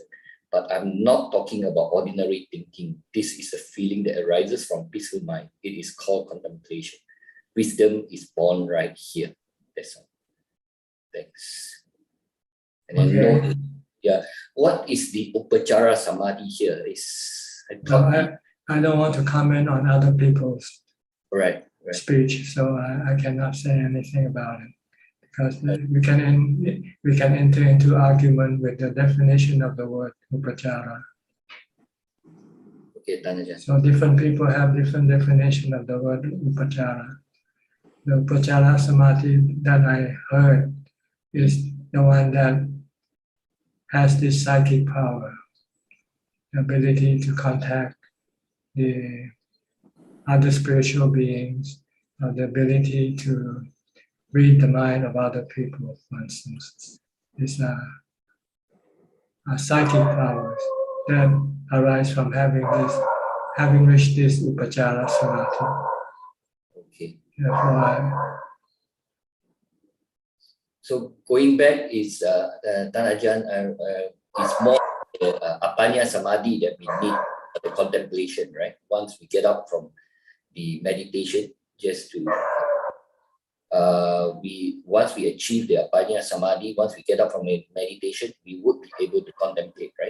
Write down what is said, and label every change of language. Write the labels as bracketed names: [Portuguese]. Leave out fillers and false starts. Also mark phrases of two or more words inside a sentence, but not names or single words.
[English] But I'm not talking about ordinary thinking. This is a feeling that arises from peaceful mind. It is called contemplation. Wisdom is born right here. That's all. Thanks. And then what is the [Pali] upachara samadhi [English] here? I don't want to comment on other people's right. speech, so I cannot say anything about it, because we can enter into argument with the definition of the word upachara. Okay, Dhanajan. So different people have different definition of the word upachara. The [Pali] upachara samadhi [English] that I heard is the one that has this psychic power, the ability to contact the other spiritual beings, the ability to read the mind of other people, for instance. These are psychic powers that arise from having reached this [Pali] upachara samadhi. [English] Okay. Therefore, so going back is Dhanajan is more [Pali] apanya samadhi [English] that we need for the contemplation, right? Once we get up from the meditation, just to once we achieve the [Pali] apanya samadhi, [English] once we get up from the meditation, we would be able to contemplate, right?